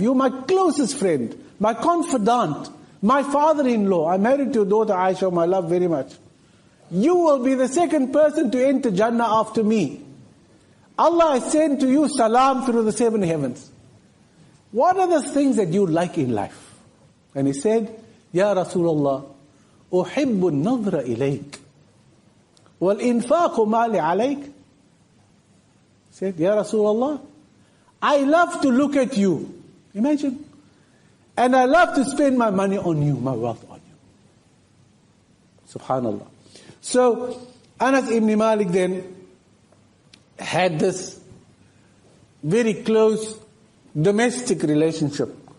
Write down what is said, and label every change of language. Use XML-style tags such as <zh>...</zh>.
<en>You're my closest friend, my confidant, my father-in-law. I'm married to your daughter Aisha, whom I love very much. You will be the second person to enter Jannah after me. Allah has sent to you salam through the 7 heavens. What are the things that you like in life? And he said, Ya Rasulullah,</en> <ar>أحب النظر إليك والإنفاق مالي عليك.</ar> <en>He said, Ya Rasulullah, I love to look at you. Imagine. And I love to spend my money on you, my wealth on you. Subhanallah. So, Anas ibn Malik then had this very close domestic relationship.</en>